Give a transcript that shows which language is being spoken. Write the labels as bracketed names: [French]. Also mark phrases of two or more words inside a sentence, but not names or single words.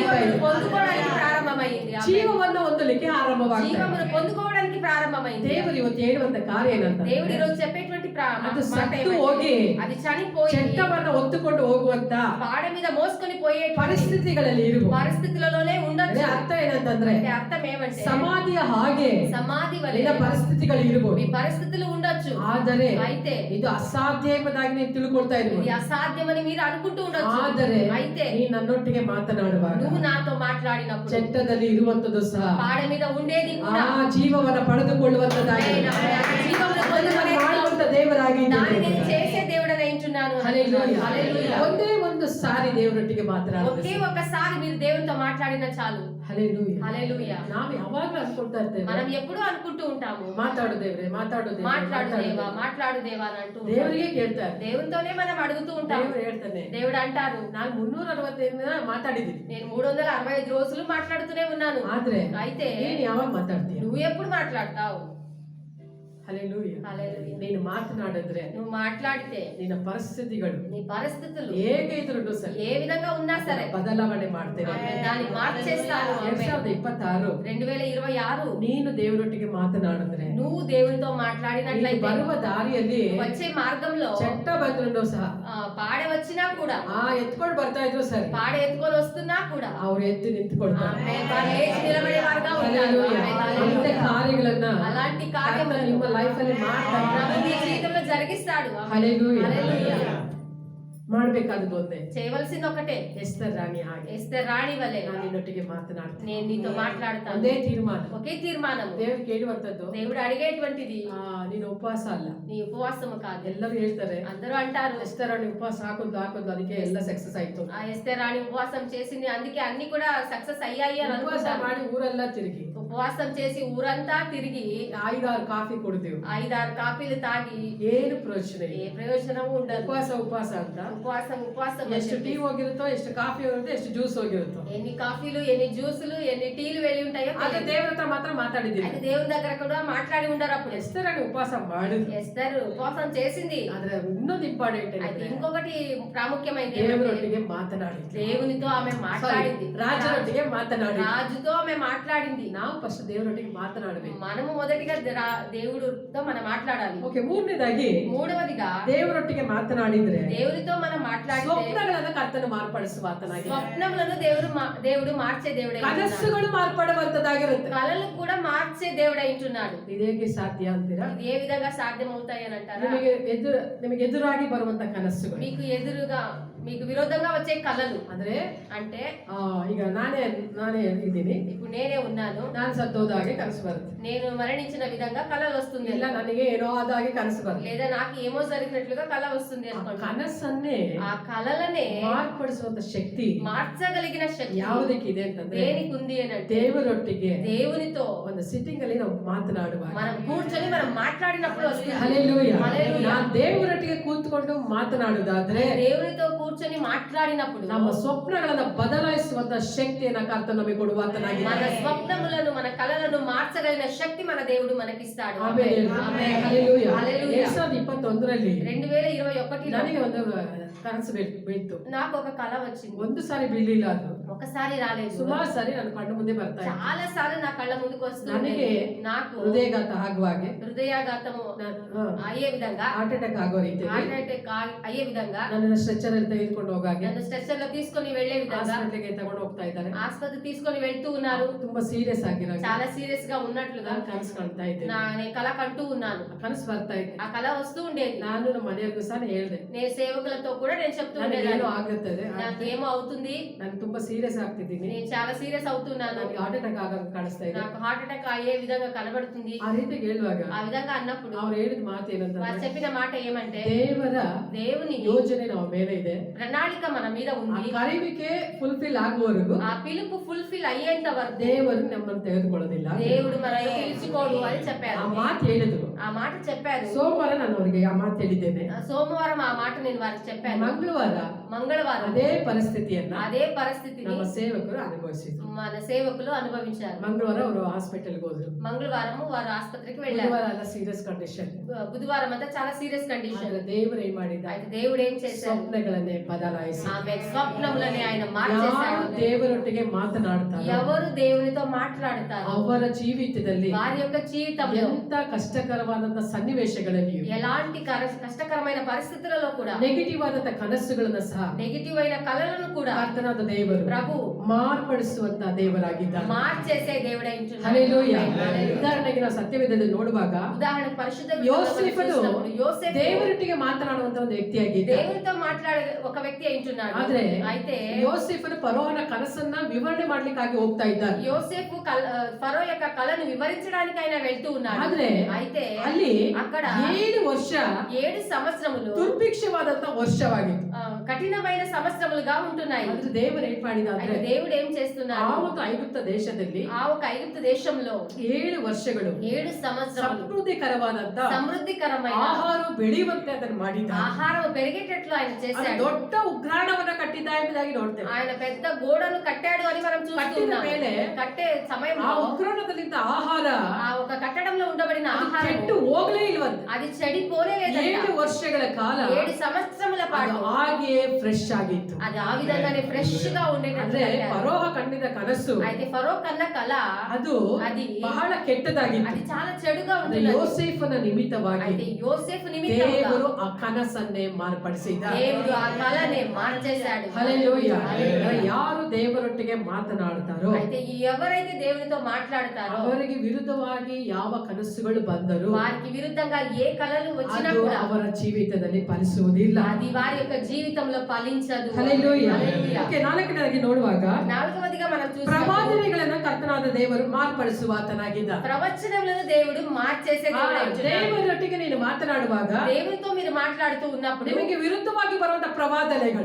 [Telugu] జీవమును [Kannada] ಇದೆ. [Telugu] పొందుకోవడానికి ప్రారంభమైంది. ఆమేన్. [Kannada] ಜೀವವನ್ನು ಹೊಂದಲಿಕ್ಕೆ ಆರಂಭವಾಗ್ತಾ [Telugu] జీవమును [Kannada] ಇದೆ. [Telugu] పొందుకోవడానికి ప్రారంభమైంది. [Kannada] ದೇವರು ಇವತ್ತು ಹೇಳುವಂತ ಕಾರ್ಯ ಏನಂತ [Telugu] దేవుడు ఈ రోజు చెప్పేటువంటి [Kannada] ಅದು [Telugu] మాట [Kannada] ಸತ್ತು [Telugu] ఏమంటే, [Kannada] ಹೋಗಿ [Telugu] అది చనిపోయి [Kannada] ಚಟ್ಟವನ್ನ ಹೊತ್ತುಕೊಂಡು ಹೋಗುವಂತ [Telugu] పాడ మీద మోసుకొని పోయే [Kannada] ಪರಿಸ್ಥಿತಿಗಳಲ್ಲಿ ಇರುವ [Telugu] పరిస్థితులలోనే ఉండొచ్చు. [Kannada] ಅರ್ಥ ಏನಂತಂದ್ರೆ [Telugu] అంటే అర్థం ఏమంటే [Kannada] ಸಮಾಧಿಯ ಹಾಗೆ [Telugu] సమాధి వలె [Kannada] ನಿನ್ನ ಪರಿಸ್ಥಿತಿಗಳು ಇರಬಹುದು. [Telugu] మీ పరిస్థితులు ఉండొచ్చు. [Kannada] ಆದರೆ [Telugu] అయితే [Kannada] ಇದು ಅಸಾಧ್ಯ ಎಂಬುದಾಗಿ ನೀನು ತಿಳ್ಕೊಳ್ತಾ [Telugu] ఇది [Kannada] ಇರ್ಬೋದು. [Telugu] అసాధ్యమని మీరు అనుకుంటూ ఉండొచ్చు. [Kannada] ಆದರೆ [Telugu] అయితే [Kannada] ನೀ ನನ್ನೊಟ್ಟಿಗೆ ಮಾತನಾಡುವಾಗ [Telugu] నువ్వు నాతో మాట్లాడినప్పుడు [Kannada] ಚಟ್ಟದಲ್ಲಿ ಇರುವಂತದ್ದು ಸಹ [Telugu] పాడ మీద ఉండేది [Kannada] ಆ [Telugu] కూడా [Kannada] ಜೀವವನ್ನ ಪಡೆದುಕೊಳ್ಳುವಂತದ್ದಾಗಿ [Telugu] ఆయన జీవమును పొందుకునే [Kannada] ಮಾಡುವಂತ ದೇವರಾಗಿ [Telugu] దాన్ని నేను చేసే దేవుడని అంటున్నాను. హల్లెలూయా. [Kannada] ಒಂದೇ ಒಂದು ಸಾರಿ ದೇವರೊಟ್ಟಿಗೆ [Telugu] ఒకే [Kannada] ಮಾತನಾಡುತ್ತೆ. [Telugu] ఒక్కసారి మీరు దేవునితో మాట్లాడినా చాలు. [Kannada] ಹಲ್ಲೆಲೂಯಾ. [Telugu] హల్లెలూయా. [Kannada] ನಾವು ಯಾವಾಗ್ಲೂ ಅನ್ಕೊಳ್ತಾ ಇರ್ತೇವೆ, [Telugu] మనం ఎప్పుడూ అనుకుంటూ ఉంటాము, [Kannada] ಮಾತಾಡು ದೇವ್ರೆ, ಮಾತಾಡು ದೇವ್ರೆ, [Telugu] మాట్లాడు [Kannada] ಮಾತಾಡು [Telugu] దేవా, [Kannada] ದೇವ್ರೆ. [Telugu] మాట్లాడు దేవా అని అంటూ ఉంటాము. [Kannada] ದೇವರಿಗೆ ಕೇಳ್ತಾರೆ. [Telugu] దేవునితోనే మనం అడుగుతూ ఉంటాము. [Kannada] ದೇವರು ಹೇಳ್ತಾನೆ, [Telugu] దేవుడు అంటారు, [Kannada] ನಾನು 365 ಮಾತಾಡಿದ್ದೀನಿ, [Telugu] నేను 365 రోజులు మాట్లాడుతూనే ఉన్నాను. [Kannada] ಆದ್ರೆ [Telugu] అయితే [Kannada] ನೀನು ಯಾವಾಗ ಮಾತಾಡ್ತೀಯ? [Telugu] నువ్వు ఎప్పుడు మాట్లాడతావు? [Kannada] ಹಲ್ಲೆಲೂಯಾ. [Telugu] హల్లెలూయా. [Kannada] ನೀನು ಮಾತನಾಡಿದ್ರೆ [Telugu] నువ్వు మాట్లాడితే [Kannada] ನಿನ್ನ ಪರಿಸ್ಥಿತಿಗಳು [Telugu] నీ పరిస్థితులు [Kannada] ಹೇಗೆ ಇದ್ರು ಸರಿ [Telugu] ఏ విధంగా ఉన్నా సరే [Kannada] ಬದಲಾವಣೆ ಮಾಡ್ತೇನೆ. [Telugu] దాన్ని మార్చేస్తాను. [Kannada] 2026 [Telugu] 2026 [Kannada] ನೀನು ದೇವರೊಟ್ಟಿಗೆ ಮಾತನಾಡಿದ್ರೆ, [Telugu] నువ్వు దేవునితో [Kannada] ನೀನು [Telugu] మాట్లాడినట్లయితే [Kannada] ಬರುವ ದಾರಿಯಲ್ಲಿ [Telugu] వచ్చే మార్గంలో [Kannada] ಚಟ್ಟ ಬಂದ್ರು ಸಹ [Telugu] పాడె వచ్చినా కూడా, [Kannada] ಎತ್ಕೊಂಡು ಬರ್ತಾ ಇದ್ರು ಸರಿ, [Telugu] పాడె ఎత్తుకొని వస్తున్నా కూడా [Kannada] ಅವ್ರು ಎದ್ದು ನಿಂತ್ಕೊಳ್ತಾರೆ. [Telugu] ఆమేన్. వారు లేచి నిలబడేవారుగా ఉంటారు. [Kannada] ಹಲ್ಲೆಲೂಯಾ. [Telugu] ఆమేన్. [Kannada] ಅಂಥ [Telugu] హల్లెలూయా. [Kannada] ಕಾರ್ಯಗಳನ್ನ [Telugu] అలాంటి [Kannada] ಕರ್ತನು [Telugu] కార్యములను [Kannada] ನಿಮ್ಮ ಲೈಫ್ ಅಲ್ಲಿ ಮಾಡ್ತಾರೆ. [Telugu] ప్రభు నీ జీవితంలో జరిగిస్తాడు. ఆమేన్. [Kannada] ಹಲ್ಲೆಲೂಯಾ. [Telugu] హల్లెలూయా. [Kannada] ಮಾಡ್ಬೇಕಾದದ್ದು ಒಂದೇ, [Telugu] చేయవలసింది ఒకటే, [Kannada] ಎಸ್ತರ್ ರಾಣಿ ಹಾಗೆ [Telugu] ఎస్తేర్ రాణి వలె [Kannada] ನಾನು ನಿನ್ನೊಟ್ಟಿಗೆ ಮಾತನಾಡ್ತೇನೆ. [Telugu] నేను నీతో మాట్లాడతాను. [Kannada] ಒಂದೇ ತೀರ್ಮಾನ, [Telugu] ఒకే తీర్మానము. [Kannada] ದೇವರು ಕೇಳುವಂತದ್ದು, [Telugu] దేవుడు అడిగేటువంటిది [Kannada] ನೀನು ಉಪವಾಸ ಅಲ್ಲ. [Telugu] నీ ఉపవాసము కాదు. [Kannada] ಎಲ್ಲರೂ ಹೇಳ್ತಾರೆ, [Telugu] అందరూ అంటారు, [Kannada] ಎಸ್ತರ್ ರಾಣಿ ಉಪವಾಸ ಹಾಕೋದು ಅದಕ್ಕೆ ಎಲ್ಲ ಸಕ್ಸಸ್ ಆಯ್ತು. [Telugu] ఆ ఎస్తేర్ రాణి ఉపవాసం చేసింది, అందుకే అన్ని కూడా సక్సెస్ అయ్యాయి అని [Kannada] ಉಪವಾಸ [Telugu] అనుకుంటారు. [Kannada] ಮಾಡಿ ಊರೆಲ್ಲ ತಿರುಗಿ [Telugu] ఉపవాసం చేసి ఊరంతా తిరిగి [Kannada] 5-6 ಕಾಫಿ ಕುಡಿದೆವು, [Telugu] 5-6 కాఫీలు తాగి [Kannada] ಏನು ಪ್ರಯೋಜನ [Telugu] ఏ [Kannada] ಇಲ್ಲ. [Telugu] ప్రయోజనము ఉండదు. [Kannada] ಉಪವಾಸ ಅಂತ [Telugu] ఉపవాసం అని [Kannada] ಎಷ್ಟು ಟೀ [Telugu] చెప్పి [Kannada] ಹೋಗಿರುತ್ತೋ, ಎಷ್ಟು ಕಾಫಿ ಹೋಗಿರುತ್ತೋ, ಎಷ್ಟು ಜ್ಯೂಸ್ ಹೋಗಿರುತ್ತೋ, [Telugu] ఎన్ని కాఫీలు, ఎన్ని జ్యూసులు, ఎన్ని టీలు వెళ్ళి ఉంటాయో [Kannada] ಆದ್ರೆ [Telugu] తెలియదు. [Kannada] ದೇವರ ಹತ್ರ ಮಾತ್ರ ಮಾತಾಡಿದ್ದೀನಿ. [Telugu] అయితే దేవుని దగ్గర కూడా మాట్లాడి ఉండరు. అప్పుడు [Kannada] ಎಸ್ತರ್ ರಾಣಿ ಉಪವಾಸ ಮಾಡಿದ್ರು. [Telugu] ఎస్తేర్ ఉపవాసం చేసింది. [Kannada] ಆದ್ರೆ ಇನ್ನೊಂದು ಇಂಪಾರ್ಟೆಂಟ್ [Telugu] అయితే [Kannada] ಏನಂದ್ರೆ [Telugu] ఇంకొకటి ప్రాముఖ్యమైనది ఏంటంటే, [Kannada] ದೇವರೊಟ್ಟಿಗೆ ಮಾತನಾಡಿದ್ರು. [Telugu] దేవునితో ఆమె మాట్లాడింది. [Kannada] ರಾಜರೊಟ್ಟಿಗೆ ಮಾತನಾಡಿ. [Telugu] రాజుతో ఆమె మాట్లాడింది. [Kannada] ನಾವು ಫಸ್ಟ್ ದೇವರೊಟ್ಟಿಗೆ ಮಾತನಾಡಬೇಕು. [Telugu] మనము మొదటిగా దేవుడితో మనం మాట్లాడాలి. [Kannada] ಓಕೆ, ಮೂರನೇದಾಗಿ [Telugu] మూడవదిగా [Kannada] ದೇವರೊಟ್ಟಿಗೆ ಮಾತನಾಡಿದ್ರೆ [Telugu] దేవునితో మనం మాట్లాడితే [Kannada] ಸ್ವಪ್ನಗಳನ್ನ ಕರ್ತನು ಮಾರ್ಪಡಿಸುವ ಆತನಾಗಿ, [Telugu] స్వప్నములను దేవుడు మార్చే దేవుడై ఉంటున్నాడు. [Kannada] ಕನಸುಗಳು ಮಾರ್ಪಡುವಂತದ್ದಾಗಿರುತ್ತೆ. [Telugu] కలలు కూడా మార్చే దేవుడై ఉంటున్నాడు. [Kannada] ಇದೇಗೆ ಸಾಧ್ಯ ಅಂತೀರಾ? [Telugu] ఇది ఏ విధంగా సాధ్యం అవుతాయి అని అంటారా? [Kannada] ನಿಮಗೆ ಎದುರಾಗಿ ಬರುವಂತ ಕನಸುಗಳು, [Telugu] మీకు ఎదురుగా మీకు విరోధంగా వచ్చే కళలు [Kannada] ಅಂದ್ರೆ [Telugu] అంటే [Kannada] ಈಗ ನಾನೇ ಇದ್ದೀನಿ, [Telugu] ఇప్పుడు నేనే ఉన్నాను, [Kannada] ನಾನು ಸತ್ತೋದಾಗೆ ಕನಸು ಬರುತ್ತೆ, [Telugu] నేను మరణించిన విధంగా కళలు వస్తుంది, [Kannada] ಇಲ್ಲ ನನಗೆ ಏನೋ ಆದಾಗೆ ಕನಸು ಬರುತ್ತೆ. [Telugu] లేదా నాకు ఏమో జరిగినట్లుగా కళ వస్తుంది [Kannada] ಆ [Telugu] అనుకోండి. [Kannada] ಕನಸನ್ನೇ [Telugu] ఆ కళలనే [Kannada] ಮಾರ್ಪಡಿಸುವಂತ ಶಕ್ತಿ [Telugu] మార్చగలిగిన శక్తి [Kannada] ಯಾವುದಕ್ಕಿದೆ ಅಂತಂದ್ರೆ [Telugu] దేనికి ఉంది అని అంటే [Kannada] ದೇವರೊಟ್ಟಿಗೆ [Telugu] దేవునితో [Kannada] ಒಂದು ಸಿಟ್ಟಿಂಗ್ ಅಲ್ಲಿ ನಾವು ಮಾತನಾಡುವಾಗ, [Telugu] మనం కూర్చొని మనం మాట్లాడినప్పుడు [Kannada] ಹಲ್ಲೆಲೂಯಾ, [Telugu] హల్లెలూయా. [Kannada] ನಾನು ದೇವರೊಟ್ಟಿಗೆ ಕೂತ್ಕೊಂಡು ಮಾತನಾಡುವುದಾದ್ರೆ [Telugu] దేవునితో కూర్చొని మాట్లాడినప్పుడు [Kannada] ನಮ್ಮ ಸ್ವಪ್ನಗಳನ್ನ ಬದಲಾಯಿಸುವಂತ ಶಕ್ತಿಯನ್ನ ಕರ್ತನು ನಮಗೆ [Telugu] మన [Kannada] ಕೊಡುವಂತನಾಗಿದ್ದಾನೆ. [Telugu] స్వప్నములను మన కళలను మార్చగలిగిన శక్తి మన దేవుడు మనకిస్తాడు. [Kannada] ಆಮೆನ್. [Telugu] ఆమేన్. [Kannada] ಹಲ್ಲೆಲೂಯಾ. [Telugu] హల్లెలూయా. [Kannada] 2021ರಲ್ಲಿ [Telugu] 2021 [Kannada] ನನಗೆ ಒಂದು ಕನಸು ಬೀಳ್ತು. [Telugu] నాకు ఒక కళ వచ్చింది. [Kannada] ಒಂದು ಸಾರಿ ಬೀಳಿಲ್ಲ, ಅದು [Telugu] ఒకసారి రాలేదు, [Kannada] ಸುಮಾರು ಸಾರಿ ನನ್ನ ಕಣ್ಣು ಮುಂದೆ ಬರ್ತಾ ಇತ್ತು. [Telugu] చాలా సార్లు నా కళ్ళ ముందుకు వస్తుంది. [Kannada] ನನಗೆ [Telugu] నాకు [Kannada] ಹೃದಯಘಾತ ಆಗುವ ಹಾಗೆ, [Telugu] హృదయాఘాతము అయ్యే విధంగా, [English] heart attack [Kannada] ಆಗೋ ರೀತಿಯಲ್ಲಿ [English] heart attack [Telugu] అయ్యే విధంగా, [Kannada] ನನ್ನನ್ನು ಸ್ಟ್ರೆಚರ್ ಅಲ್ಲಿ ತೆಗೆದುಕೊಂಡು ಹೋಗಾಗೆ [Telugu] నన్ను స్ట్రెచర్ లో తీసుకొని వెళ్లే విధంగా [Kannada] ಹಾಸ್ಪಿಟಲ್ಗೆ ತಗೊಂಡು ಹೋಗ್ತಾ ಇದ್ದಾರೆ. [Telugu] ఆసుపత్రి తీసుకొని వెళ్తూ ఉన్నారు. [Kannada] ತುಂಬಾ ಸೀರಿಯಸ್ ಆಗಿರೋ [Telugu] చాలా సీరియస్ గా ఉన్నట్లుగా [Kannada] ನಾನು ಕನಸು ಕಾಣ್ತಾ ಇದ್ದೆ, [Telugu] నేను కళ కంటూ ఉన్నాను. [Kannada] ಕನಸು ಬರ್ತಾ ಇದ್ದೆ. [Telugu] ఆ కళ వస్తూ ఉండేది. [Kannada] ನಾನು ನಮ್ಮ ಮನೆಯವರಿಗೂ ಸಹ ಹೇಳ್ದೆ, [Telugu] నేను సేవకులతో కూడా నేను చెప్తూ [Kannada] ನನಗೇನೋ [Telugu] ఉండేదాన్ని, [Kannada] ಆಗುತ್ತದೆ, [Telugu] నాకేమో అవుతుంది, [Kannada] ನಾನು ತುಂಬಾ ಸೀರಿಯಸ್ ಆಗ್ತಿದ್ದೀನಿ, [Telugu] నేను చాలా సీరియస్ అవుతున్నాను, [Kannada] ನನಗೆ [English] heart attack [Kannada] ಆಗ ಕಾಣಿಸ್ತಾ ಇದೆ. [Telugu] నాకు [English] heart attack [Telugu] అయ్యే విధంగా కనబడుతుంది. [Kannada] ಆ ರೀತಿ ಹೇಳುವಾಗ [Telugu] ఆ విధంగా అన్నప్పుడు [Kannada] ಅವ್ರು ಹೇಳಿದ ಮಾತು [Telugu] వారు [Kannada] ಏನಂತಂದ್ರೆ, [Telugu] చెప్పిన మాట ఏమంటే [Kannada] ದೇವರ [Telugu] దేవుని [Kannada] ಯೋಜನೆ ನಮ್ಮ ಮೇಲೆ ಇದೆ, [Telugu] ప్రణాళిక మన మీద [Kannada] ಆ [Telugu] ఉంది, [Kannada] ಕರೆಯುವಿಕೆ ಫುಲ್ಫಿಲ್ ಆಗುವವರೆಗೂ [Telugu] ఆ పిలుపు ఫుల్ఫిల్ అయ్యేంత వరకు [Kannada] ದೇವರು ನಮ್ಮನ್ನು ತೆಗೆದುಕೊಳ್ಳೋದಿಲ್ಲ. [Telugu] దేవుడు మనల్ని పిలుచుకోడు అని చెప్పారు. [Kannada] ಆ ಮಾತು ಹೇಳಿದ್ರು. [Telugu] ఆ మాట చెప్పారు. [Kannada] ಸೋಮವಾರ ನಾನು ಅವರಿಗೆ ಆ ಮಾತು ಹೇಳಿದ್ದೇನೆ. [Telugu] సోమవారం ఆ మాట నేను వారికి చెప్పాను. [Kannada] ಮಂಗಳವಾರ [Telugu] మంగళవారం [Kannada] ಅದೇ ಪರಿಸ್ಥಿತಿಯನ್ನ [Telugu] అదే పరిస్థితిని [Kannada] ನಮ್ಮ ಸೇವಕರು ಅನುಭವಿಸಿದ್ರು. [Telugu] మన సేవకులు అనుభవించారు. [Kannada] ಮಂಗಳವಾರ ಅವರು ಹಾಸ್ಪಿಟಲ್ಗೆ ಹೋದ್ರು. [Telugu] మంగళవారం వారు ఆసుపత్రికి వెళ్ళారు. [Kannada] ಬುಧವಾರ ಎಲ್ಲ [English] serious condition. [Telugu] బుధవారం అంతా చాలా [English] serious condition. [Kannada] ಆದ್ರೆ ದೇವರು ಏನ್ ಮಾಡಿದ, [Telugu] అయితే దేవుడు ఏం చేశారు, [Kannada] ಸ್ವಪ್ನಗಳನ್ನೇ ಬದಲಾಯಿಸಿ [Telugu] ఆమె స్వప్నములని ఆయన మార్చేశాడు. [Kannada] ಯಾರು ದೇವರೊಟ್ಟಿಗೆ ಮಾತನಾಡ್ತಾರೋ [Telugu] ఎవరు దేవునితో మాట్లాడతారు [Kannada] ಅವರ ಜೀವಿತದಲ್ಲಿ [Telugu] వారి యొక్క జీవితంలో [Kannada] ಎಂತ ಕಷ್ಟಕರವಾದಂತ ಸನ್ನಿವೇಶಗಳಲ್ಲಿಯೂ [Telugu] ఎలాంటి కష్టకరమైన పరిస్థితులలో కూడా [Kannada] ನೆಗೆಟಿವ್ ಆದಂತ ಕನಸುಗಳನ್ನ ಸಹ [Telugu] నెగిటివ్ అయిన కళలను కూడా [Kannada] ಕರ್ತನಾದ ದೇವರು [Telugu] ప్రభు [Kannada] ಮಾರ್ಪಡಿಸುವಂತ ದೇವರಾಗಿದ್ದಾನೆ. [Telugu] మార్చేసే దేవుడై ఉంటున్నాడు. [Kannada] ಹಲ್ಲೆಲೂಯಾ. [Telugu] హల్లెలూయా. [Kannada] ಉದಾಹರಣೆಗೆ ನಾವು ಸತ್ಯವೇದದಲ್ಲಿ ನೋಡುವಾಗ [Telugu] ఉదాహరణకు పరిశుద్ధ [Kannada] ಯೋಸೇಫನು [Telugu] యోసేపు [Kannada] ದೇವರೊಟ್ಟಿಗೆ ಮಾತನಾಡುವಂತ ಒಂದು ವ್ಯಕ್ತಿಯಾಗಿದ್ದ. [Telugu] దేవునితో మాట్లాడే ఒక వ్యక్తి అయింటున్నాడు. [Kannada] ಆದ್ರೆ [Telugu] అయితే [Kannada] ಯೋಸೇಫನು ಫರೋಹನ ಕನಸನ್ನ ವಿವರಣೆ ಮಾಡ್ಲಿಕ್ಕಾಗಿ ಹೋಗ್ತಾ ಇದ್ದಾನೆ. [Telugu] యోసేపు ఫరో యొక్క కళను వివరించడానికి ఆయన వెళ్తూ ఉన్నాడు. [Kannada] ಆದ್ರೆ [Telugu] అయితే [Kannada] ಅಲ್ಲಿ [Telugu] అక్కడ [Kannada] 7 ವರ್ಷ [Telugu] 7 సంవత్సరములు [Kannada] ದುರ್ಭಿಕ್ಷವಾದಂತ ವರ್ಷವಾಗಿತ್ತು. [Telugu] కఠినమైన సంవత్సరములుగా ఉంటున్నాయి. [Kannada] ಆದ್ರೆ ದೇವರು ಏನ್ ಮಾಡಿದ ಅಂದ್ರೆ, [Telugu] అయితే దేవుడు ఏం [Kannada] ಆ [Telugu] చేస్తున్నాడు, [Kannada] ಒಂದು ಐಗುಪ್ತ ದೇಶದಲ್ಲಿ [Telugu] ఆ ఒక ఐగుప్తు దేశంలో [Kannada] 7 ವರ್ಷಗಳು [Telugu] 7 సంవత్సరములు [Kannada] ಸಮೃದ್ಧಿಕರವಾದಂತ [Telugu] సమృద్ధికరమైన [Kannada] ಆಹಾರ ಬೆಳೆಯುವಂತೆ ಅದನ್ನು ಮಾಡಿದ. [Telugu] ఆహారం పెరిగేటట్లు ఆయన [Kannada] ಅದು [Telugu] చేశాడు. [Kannada] ದೊಡ್ಡ ಉಗ್ರಾಣವನ್ನ ಕಟ್ಟಿದ್ದ ಎಂಬುದಾಗಿ ನೋಡ್ತೇವೆ. [Telugu] ఆయన పెద్ద గోడను కట్టాడు అని మనం [Kannada] ಕಟ್ಟಿದ [Telugu] చూస్తున్నాం. [Kannada] ಮೇಲೆ [Telugu] కట్టే [Kannada] ಆ [Telugu] సమయంలో [Kannada] ಉಗ್ರಾಣದಲ್ಲಿದ್ದ ಆಹಾರ [Telugu] ఆ ఒక కట్టడంలో ఉండబడిన [Kannada] ಅದು [Telugu] ఆహారం [Kannada] ಕೆಟ್ಟು ಹೋಗ್ಲೇ ಇಲ್ವಂತೆ. [Telugu] అది చెడిపోనే లేదంట. [Kannada] 7 ವರ್ಷಗಳ ಕಾಲ [Telugu] 7 సంవత్సరముల [Kannada] ಅದು [Telugu] పాటు [Kannada] ಹಾಗೆಯೇ ಫ್ರೆಶ್ ಆಗಿತ್ತು. [Telugu] అది ఆ విధంగానే ఫ్రెష్ గా ఉండేటట్లు [Kannada] ಅಂದ್ರೆ [Telugu] కట్టారు. [Kannada] ಫರೋಹ ಕಂಡಿದ್ದ ಕನಸು [Telugu] అయితే ఫరో కన్న కళ [Kannada] ಅದು [Telugu] అది [Kannada] ಬಹಳ ಕೆಟ್ಟದಾಗಿತ್ತು. [Telugu] అది చాలా చెడుగా [Kannada] ಅಂದ್ರೆ [Telugu] ఉంటుంది. [Kannada] ಯೋಸೇಫನ ನಿಮಿತ್ತವಾಗಿ [Telugu] అయితే యోసేపు నిమిత్తముగా [Kannada] ದೇವರು ಆ ಕನಸನ್ನೇ ಮಾರ್ಪಡಿಸಿದ. [Telugu] దేవుడు ఆ కళనే మార్చేశాడు. [Kannada] ಹಲ್ಲೆಲೂಯಾ. [Telugu] హల్లెలూయా. [Kannada] ಯಾರು ದೇವರೊಟ್ಟಿಗೆ ಮಾತನಾಡ್ತಾರೋ [Telugu] అయితే ఎవరైతే దేవునితో మాట్లాడతారో [Kannada] ಅವರಿಗೆ ವಿರುದ್ಧವಾಗಿ ಯಾವ ಕನಸುಗಳು ಬಂದರೂ [Telugu] వారికి విరుద్ధంగా ఏ కళలు వచ్చినా [Kannada] ಅದು [Telugu] కూడా [Kannada] ಅವರ ಜೀವಿತದಲ್ಲಿ ಫಲಿಸುವುದಿಲ್ಲ. [Telugu] అది వారి యొక్క జీవితంలో ఫలించదు. [Kannada] ಹಲ್ಲೆಲೂಯಾ. [Telugu] హల్లెలూయా. [Kannada] ಓಕೆ, 4ನೇದಾಗಿ ನೋಡುವಾಗ [Telugu] నాలుగవదిగా మనం చూస్తాం, [Kannada] ಪ್ರವಾದನೆಗಳನ್ನ ಕರ್ತನಾದ ದೇವರು ಮಾರ್ಪಡಿಸುವ ಆತನಾಗಿದ್ದ. [Telugu] ప్రవచనములను దేవుడు మార్చేసే [Kannada] ಆ [Telugu] దేవుడై ఉంటున్నాడు. [Kannada] ದೇವರೊಟ್ಟಿಗೆ ನೀನು ಮಾತನಾಡುವಾಗ [Telugu] దేవునితో మీరు మాట్లాడుతూ ఉన్నప్పుడు [Kannada] ನಿಮಗೆ ವಿರುದ್ಧವಾಗಿ ಬರುವಂತ ಪ್ರವಾದನೆಗಳು,